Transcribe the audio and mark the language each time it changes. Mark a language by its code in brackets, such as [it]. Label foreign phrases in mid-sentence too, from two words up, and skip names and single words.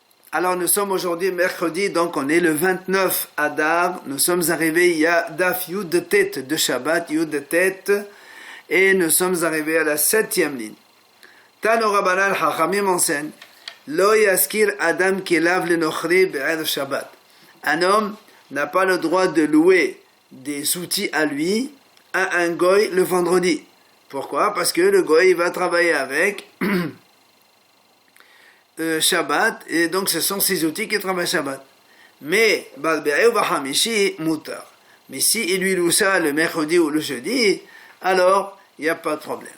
[fr] Alors nous sommes aujourd'hui mercredi, donc on est le 29 Adar. Nous sommes arrivés, il y a [he] דף י [fr] de tête de Shabbat, Yud de tête, et nous sommes arrivés à la 7e ligne. [he] תנו רבנן [fr] Chachamim enseigne, [he] לא ישכיר אדם כליו לנכרי בערב שבת. [fr] Un homme n'a pas le droit de louer des outils à lui à un goy le vendredi. Pourquoi? Parce que le goy va travailler avec Shabbat, et donc ce sont ces outils qui travaillent Shabbat. Mais mais si il lui loue ça le mercredi ou le jeudi, alors il n'y a pas de problème.